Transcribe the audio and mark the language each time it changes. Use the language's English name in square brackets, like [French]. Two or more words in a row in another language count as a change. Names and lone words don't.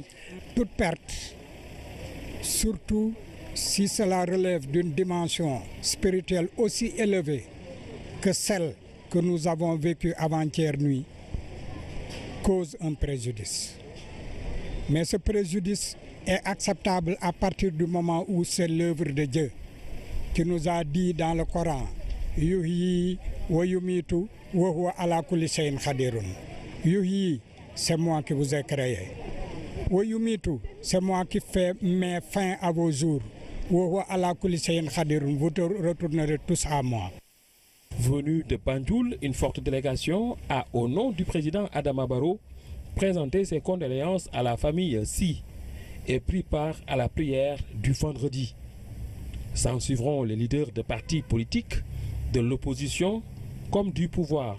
[French] Toute perte, surtout si cela relève d'une dimension spirituelle aussi élevée que celle que nous avons vécue avant-hier nuit, cause un préjudice. Mais ce préjudice est acceptable à partir du moment où c'est l'œuvre de Dieu qui nous a dit dans le Coran « [Arabic] يحيي ويميت وهو على كل شيء قدير [French] » Yuhyi, c'est moi qui vous ai créé. [Arabic] ويميت, [French] c'est moi qui mets fin à vos jours. [Arabic] وهو على كل شيء قدير, [French] vous retournerez tous à moi. Venue de Banjul, une forte délégation a, au nom du président Adama Barrow, présenté ses condoléances à la famille Sy et pris part à la prière du vendredi. S'en suivront les leaders de partis politiques, de l'opposition comme du pouvoir.